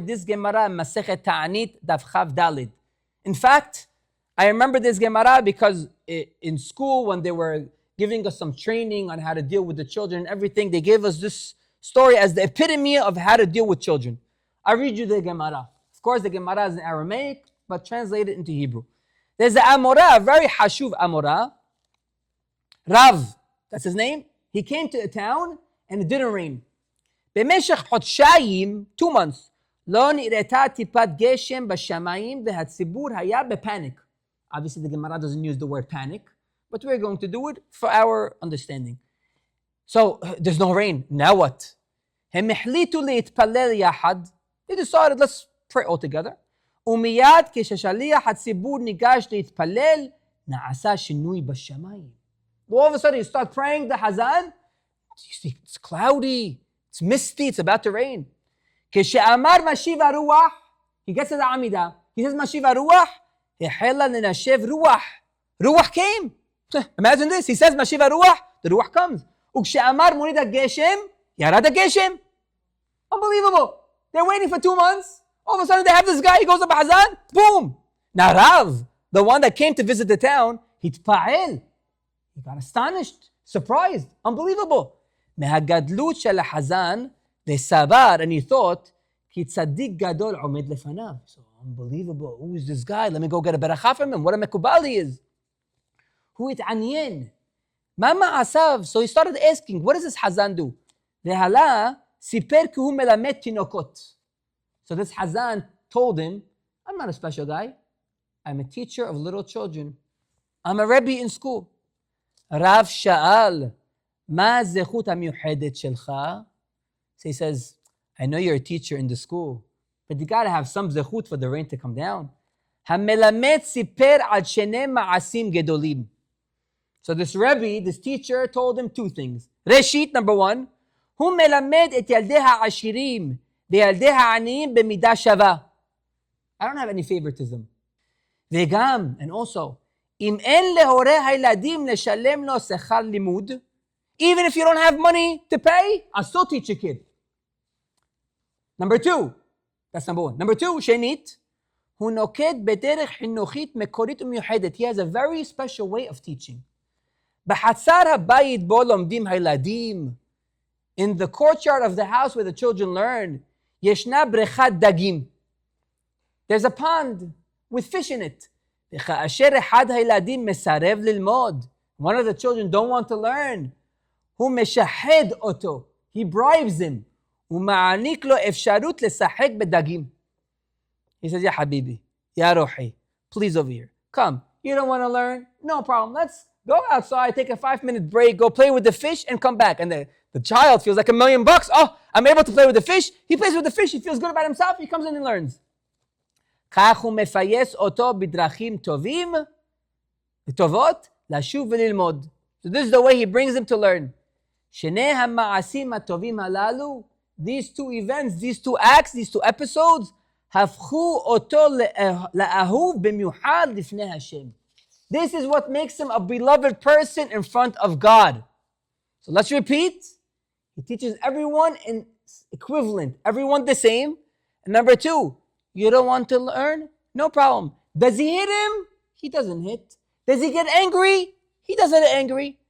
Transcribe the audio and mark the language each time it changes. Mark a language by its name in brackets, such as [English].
[English] This Gemara, Masechet Ta'anit, Daf Chav Dalid. In fact, I remember this Gemara because in school, when they were giving us some training on how to deal with the children and everything, they gave us this story as the epitome of how to deal with children. I read you the Gemara. Of course, the Gemara is in Aramaic, but translate it into Hebrew. There's an Amora, a very Hashuv Amora. Rav, that's his name. He came to a town and it didn't rain. [Hebrew] במשך חודשיים, [English] 2 months, [Hebrew] לא נראתה טיפת גשם בשמיים והציבור היה בפanic. [English] Obviously, the Gemara doesn't use the word panic, but we're going to do it for our understanding. So, there's no rain. Now what? [Hebrew] הם החליטו להתפלל יחד. [English] They decided, let's pray all together. [Hebrew] ומיד כששליח הציבור ניגש להתפלל, נעשה שינוי בשמיים. [English] All of a sudden, you start praying the Hazan. You see, it's cloudy, it's misty, it's about to rain. [Hebrew] כשאמר משיב הרוח, [English] he gets to the Amidah. He says, [Hebrew] משיב הרוח, החלה לנשב רוח. [English] Ruach came. Imagine this. He says, [Hebrew] משיב הרוח, [English] the Ruach comes. [Hebrew] וכשאמר מוריד הגשם, ירד הגשם. [English] Unbelievable. They're waiting for 2 months. All of a sudden, they have this guy, he goes up a Hazan, boom. Now Rav, the one that came to visit the town, [Hebrew] התפעל. [English] He got astonished, surprised, unbelievable. [Hebrew] מהגדלות של החזן לסבר, [English] and he thought, [Hebrew] כי צדיק גדול עומד לפניו. [English] So unbelievable, who is this guy? Let me go get a ברכה from him. What a מקובל he is. [Hebrew] הוא התעניין. מה מעשיו? [English] So he started asking, what does this חזן do? [Hebrew] והלה סיפר כי הוא מלמד תינוקות. [English] So this חזן told him, I'm not a special guy. I'm a teacher of little children. I'm a Rebbe in school. [Hebrew] רב שאל, מה הזכות המיוחדת שלך? [English] So he says, I know you're a teacher in the school, but you got to have some zechut for the rain to come down. [Hebrew] המלמד סיפר על שני מעשים גדולים. [English] So this Rebbe, this teacher, told him 2 things. [Hebrew] ראשית, [English] number 1, [Hebrew] הוא מלמד את ילדי העשירים וילדי העניים במידה שווה. [English] I don't have any favoritism. [Hebrew] וגם, [English] and also, [Hebrew] אם אין להורי הילדים לשלם לו שכר לימוד, [English] even if you don't have money to pay, I'll still teach your kid. Number 2, that's number 1. Number 2, [Hebrew] שנית, הוא נוקט בדרך חינוכית מקורית ומיוחדת. [English] He has a very special way of teaching. [Hebrew] בחצר הבית בו לומדים הילדים, [English] in the courtyard of the house where the children learn, [Hebrew] ישנה בריכת דגים. [English] There's a pond with fish in it. [Hebrew] וכאשר אחד הילדים מסרב ללמוד, [English] one of the children don't want to learn, [Hebrew] הוא משחד אותו, [English] he bribes him, [Hebrew] הוא מעניק לו אפשרות לשחק בדגים. [English] He says, [Arabic] יא חביבי, יא רוחי, [English] please over here, come, you don't want to learn? No problem, let's go outside, take a 5-minute break, go play with the fish and come back. And the child feels like $1,000,000. Oh, I'm able to play with the fish. He plays with the fish, he feels good about himself, he comes in and learns. [Hebrew] כך הוא מפייס אותו בדרכים טובים וטובות לשוב וללמוד. [English] So this is the way he brings him to learn. [Hebrew] שני המעשים הטובים הללו, [English] these 2 events, these 2 acts, these 2 episodes, [Hebrew] הפכו אותו לאהוב במיוחד לפני השם. [English] This is what makes him a beloved person in front of God. So let's repeat. He teaches everyone in equivalent, everyone the same. And number 2, you don't want to learn? No problem. Does he hit him? He doesn't hit. Does he get angry? He doesn't get angry.